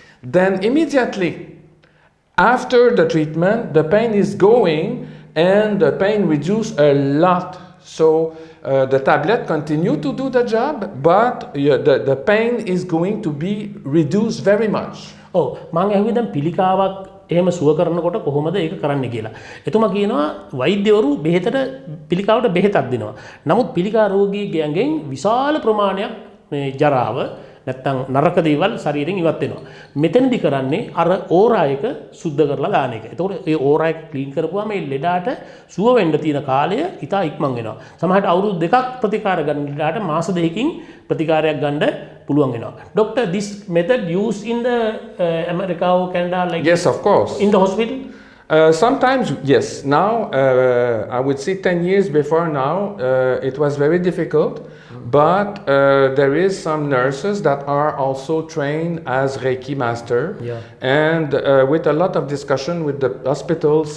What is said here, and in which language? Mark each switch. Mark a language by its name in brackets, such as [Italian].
[English] Then immediately after the treatment, the pain is going, and the pain reduced a lot. So the tablet continue to do the job, but the pain is going to be reduced very much. [Sinhala] Oh, මම ඇහුවේ දැන් පිළිකාවක් එහෙම සුව කරනකොට කොහොමද ඒක කරන්න කියලා. එතුමා කියනවා වෛද්‍යවරු බෙහෙතට පිළිකාවට බෙහෙතක් දෙනවා. නමුත් පිළිකා රෝගීගෙන් විශාල ප්‍රමාණයක් මේ ජරාව නැත්තම් නරක දේවල් ශරීරයෙන් ඉවත් වෙනවා. මෙතනදි කරන්නේ අර ඕරා එක සුද්ධ කරලා දාන එක. එතකොට ඒ ඕරා එක ක්ලීන් කරපුවාම මේ ලෙඩාට සුව වෙන්න තියෙන කාලය ඉතා ඉක්මන් වෙනවා. සමහරට අවුරුදු දෙකක් ප්‍රතිකාර ගන්න ලෙඩාට මාස දෙකකින් ප්‍රතිකාරයක් ගන්න පුළුවන් වෙනවා. [English] Doctor, this method used in the America or Canada, like yes, of course, in the hospital. Sometimes, yes. Now, I would say 10 years before now, it was very difficult. but there is some nurses that are also trained as Reiki master, and with a lot of discussion with the hospitals.